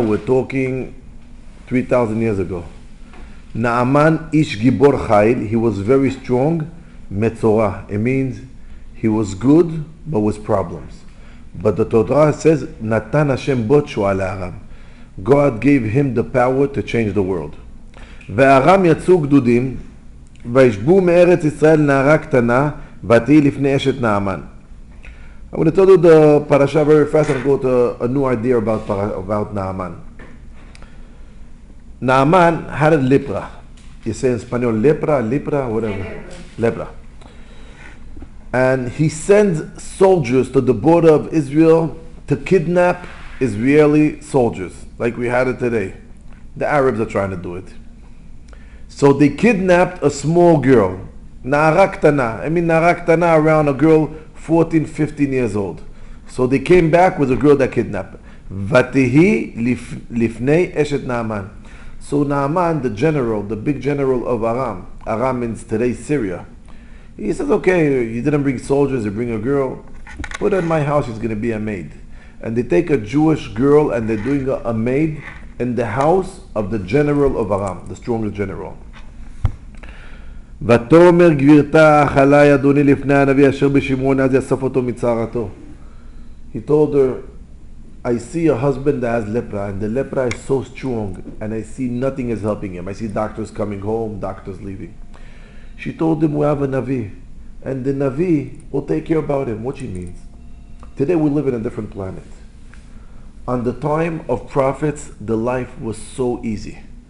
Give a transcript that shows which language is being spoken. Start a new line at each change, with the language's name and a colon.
English: We're talking 3,000 years ago.
Hebrew: Naaman ish gibor chayil,
English: he was very strong, metzorah. It means he was good, but with problems. But the Torah says,
Hebrew: Natan Hashem bo tshua le'aram.
English: God gave him the power to change the world.
Hebrew: וארם יצאו גדודים, וישבו מארץ ישראל נערה קטנה, ותהי לפני אשת נעמן.
English: I'm going to tell you the parasha very fast and go to a new idea about Naaman. Naaman had a lepra. You say in Spanish, lepra, whatever. Lepra. And he sends soldiers to the border of Israel to kidnap Israeli soldiers, like we had it today. The Arabs are trying to do it. So they kidnapped a small girl, Na'ara Ktana. Na'ara Ktana, around a girl 14, 15 years old. So they came back with a girl that kidnapped.
Hebrew: Vatihi lifnei eshet Naaman.
English: So Naaman, the general, the big general of Aram, Aram means today Syria. He says, okay, you didn't bring soldiers, you bring a girl. Put her in my house, she's going to be a maid. And they take a Jewish girl and they're doing a maid in the house of the general of Aram, the strongest general.
Hebrew: ותאמר גבירתה אכלי אדוני לפני הנביא אשר בשמרון אז יאסוף אותו מצערתו.
English: He told her, I see a husband that has lepra, and the lepra is so strong, and I see nothing is helping him. I see doctors coming home, doctors leaving. She told him, we have a Navi, and the Navi will take care about him. What she means? Today we live in a different planet. On the time of prophets, the life was so easy.